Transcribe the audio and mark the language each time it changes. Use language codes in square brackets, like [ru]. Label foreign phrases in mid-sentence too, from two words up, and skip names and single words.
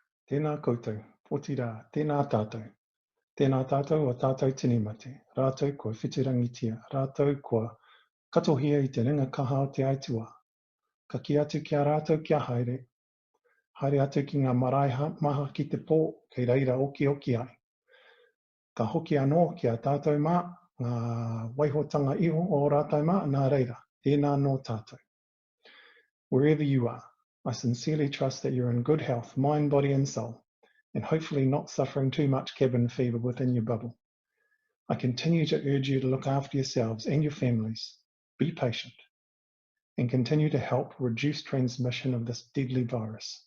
[mi] Tēnā koutou, potira, tēnā tātou. Tēnā tātou o tātou tini mate, rātou kua whitirangitia, rātou kua katohia I te ringa kaha o te aitua. Ka ki atu kia rātou kia haere, haere atu ki ngā marae maha ki te pō, kei reira oki ai. Ka hoki anō ki a tātou mā, ngā waihotanga iho o rātou mā, nā reira, tēnā no tātou. [en] Wherever you are, I sincerely trust that you're in good health, mind, body and soul, and hopefully not suffering too much cabin fever within your bubble. I continue to urge you to look after yourselves and your families, be patient, and continue to help reduce transmission of this deadly virus.